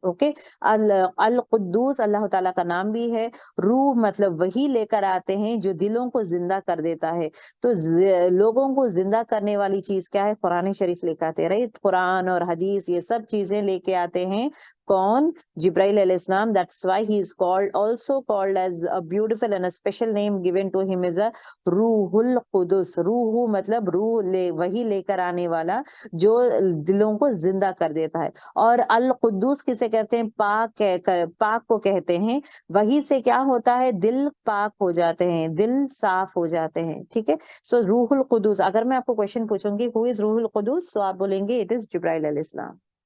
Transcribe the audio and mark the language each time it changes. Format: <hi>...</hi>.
<hi>Okay, अल कुद्दूस अल्लाह ताला का नाम भी है। रूह मतलब वही लेकर आते हैं जो दिलों को जिंदा कर देता है। तो लोगों को जिंदा करने वाली चीज क्या है? कुरान शरीफ लेकर आते हैं, राइट? कुरान और हदीस, ये सब चीजें लेके आते हैं। कौन? जिब्राइल अलैहिस्सलाम।</hi> <en>That's why he is also called as a beautiful and a special name given to him is a रूहुल कुदुस।</en> <hi>रूह मतलब रूह वही लेकर आने वाला जो दिलों को जिंदा कर देता है। और अल कुद्दूस किसे कहते हैं? पाक को कहते हैं। वही से क्या होता है? दिल पाक हो जाते हैं, दिल साफ हो जाते हैं। ठीक है, सो रूहुल कुदुस। अगर मैं आपको क्वेश्चन पूछूंगी</hi> <en>who is</en> <hi>रूहुल कुदुस, तो आप बोलेंगे</hi> <en>it is</en> <hi>जिब्राइल अलैहिस्सलाम।</hi>